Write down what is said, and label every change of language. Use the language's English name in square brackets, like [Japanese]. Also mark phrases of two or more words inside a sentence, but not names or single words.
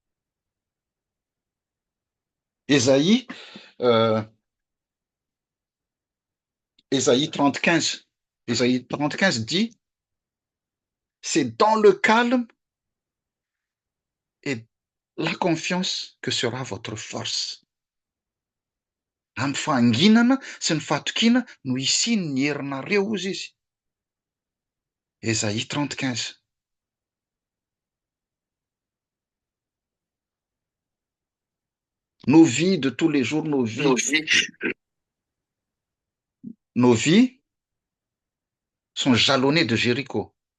[French] Ésaïe, euh, Ésaïe 30, 15. Ésaïe 30, 15 dit, c'est dans le calme et la confiance que sera votre force. [Malagasy] Amin'ny fanginana sy ny fahatokina no isiany ny herinareo ozy izy. [French] Ésaïe 30, 15. Nos vies de tous les jours, nos vies sont jalonnées de Jéricho.